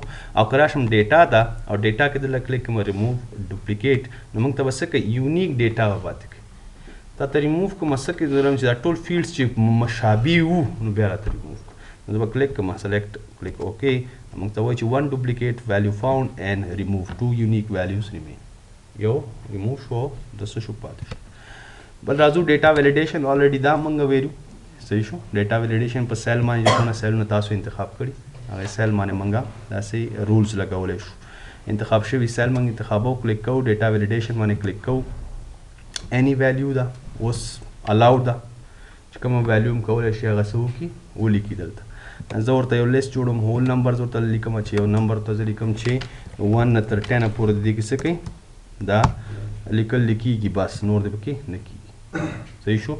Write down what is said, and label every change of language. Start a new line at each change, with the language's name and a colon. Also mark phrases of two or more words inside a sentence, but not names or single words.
Pashto: او که راشم ډیټا ده او ډیټا کې دلته کلیک کوم
English: remove duplicate
Pashto: نو موږ ته به څه کوي
English: unique data
Pashto: به پاتې کوي. دا ته ریموو کوم څه کوي ضرورم چې دا ټول فیلډس چې مشابه وو نو بیا راته ریموو کوو. نو زه به کلیک کوم
English: select click okay
Pashto: موږ ته وایي چې
English: 1 duplicate value found and remove 2 unique values remain.
Pashto: یو ریموو شو د څه شو پاتې شو. بل راځو
English: data validation
Pashto: آلریډي دا موږ ویلو صحیح شو.
English: data validation
Pashto: په سیل باندې چې کومه سیلونه تاسو انتخاب کړي هغه سیل باندې موږ داسې رولز لګولی شو. انتخاب شوي سیل موږ انتخابو کلیک کوو
English: data validation
Pashto: باندې کلیک کوو.
English: any value
Pashto: ده اوس allowed ده چې کومه value هم کولی شي هغه څه وکړي ولیکي. دلته زه ورته یو لیست جوړوم
English: whole numbers
Pashto: ورته لیکم چې یو نمبر ته زه لیکم چې 1 نه تر 10 پورې د دې کې څه کوي دا لیکيږي بس نور دې پکې نه کېږي صحیح شو.